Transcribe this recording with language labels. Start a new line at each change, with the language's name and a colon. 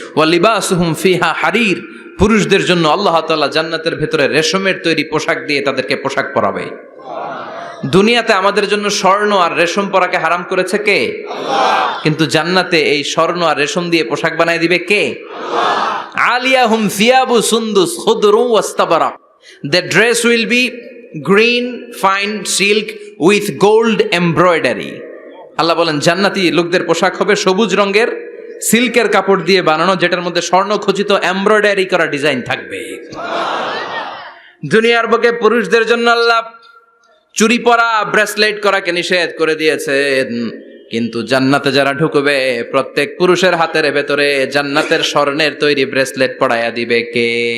Arabic: ওয়া লিবাসুহুম ফিহা হারির,
Bangla: পুরুষদের জন্য আল্লাহ তাআলা জান্নাতের ভেতরে রেশমের তৈরি পোশাক দিয়ে তাদেরকে পোশাক পরাবে। দুনিয়াতে আমাদের জন্য স্বর্ণ আর রেশম পরাকে হারাম করেছে কে? কিন্তু জান্নাতে এই স্বর্ণ আর রেশম দিয়ে পোশাক বানায় দিবে কে?
Arabic: আলিয়াহুম সিয়াবু সুন্দুস খুদরু ওয়াস্তাবারাক।
English: The dress will be green fine silk with gold embroidery.
Bangla: আল্লাহ বলেন জান্নাতি লোকদের পোশাক হবে সবুজ রঙের সিল্কের কাপড় দিয়ে বানানো, যেটার মধ্যে স্বর্ণ খচিত এমব্রয়ডারি করা ডিজাইন থাকবে। দুনিয়ার বুকে পুরুষদের জন্য আল্লাহ চুরি পরা, ব্রেসলেট করাকে নিষেধ করে দিয়েছেন, কিন্তু জান্নাতে যারা ঢুকবে প্রত্যেক পুরুষের হাতের ভেতরে জান্নাতের স্বর্ণের তৈরি ব্রেসলেট পরাইয়া দিবে কে?